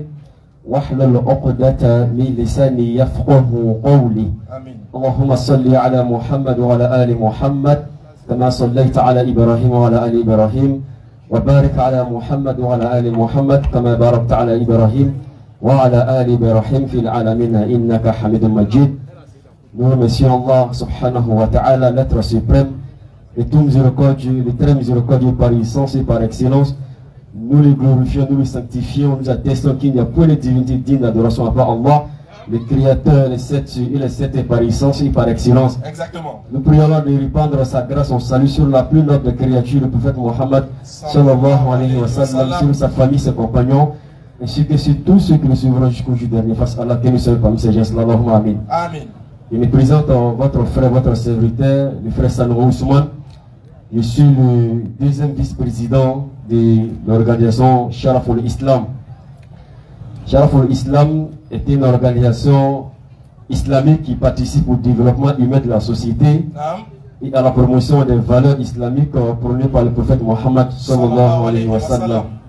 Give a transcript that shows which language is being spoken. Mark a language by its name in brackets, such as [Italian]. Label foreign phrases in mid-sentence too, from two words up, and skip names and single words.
[Arabic] واحلل عقدة من لساني يفقه قولي. آمين. اللهم صل على محمد وعلى آل محمد كما صليت على إبراهيم وعلى آل إبراهيم وبارك على محمد وعلى آل محمد كما باركت على إبراهيم وعلى آل إبراهيم في العالمين إنك حميد مجيد. [French] Nous remercions Allah [Arabic] subhanahu wa ta'ala, [French] l'être suprême, le tout miséricordieux, le très miséricordieux par essence et par excellence. Nous le glorifions, nous le sanctifions, nous attestons qu'il n'y a point de divinité digne d'adoration à part Allah, le Créateur, les sept par essence et par excellence. Exactement. Nous prions Allah de répandre sa grâce, son salut sur la plus noble créature, le prophète Mohammed, [Arabic] sallallahu alayhi wa sallam, [French] sur sa famille, ses compagnons, ainsi que sur tous ceux qui le suivront jusqu'au jour dernier. Face à Allah, que nous sommes parmi ces gens, [Arabic] Allahumma amin. Amin. [French] Je me présente votre frère, votre serviteur, le frère Sanogo Ousmane. Je suis le deuxième vice-président de l'organisation Sharaful Islam. Sharaful Islam est une organisation islamique qui participe au développement humain de la société et à la promotion des valeurs islamiques prônées par le prophète Mohammed [Arabic] sallallahu alayhi wa sallam.